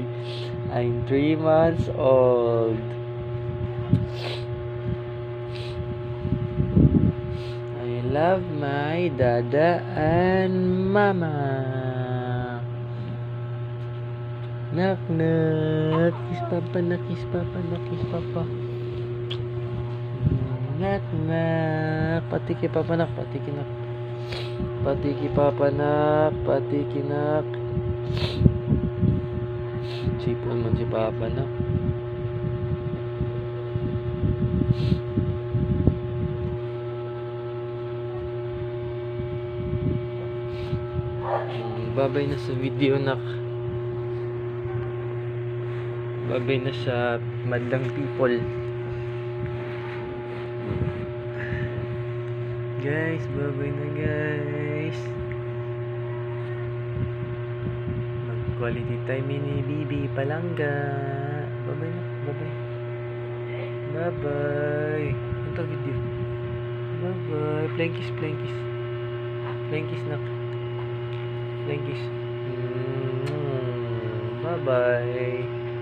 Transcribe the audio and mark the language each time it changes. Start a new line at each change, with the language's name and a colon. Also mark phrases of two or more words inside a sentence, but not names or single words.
English: I'm 3 months old. I love my dada and mama. Knock knock.
Hiligaynon: Kiss papa na, kiss papa na, kiss papa.
English: Knock knock.
Hiligaynon: Patiki papa nak, patiki nak. Patiki papanak, patiki nak. Sipon man si papa nak. Babay na sa video nak. Babay na sa madlang people. Guys, babay na guys. Mag
English: quality time
Hiligaynon: ni Bibi Palangga. Babay na, babay.
English: Bye-bye.
Filipino: Ito video.
English: Bye-bye. Flying kiss, flying kiss. Flying kiss nak. Flying kiss. Bye-bye.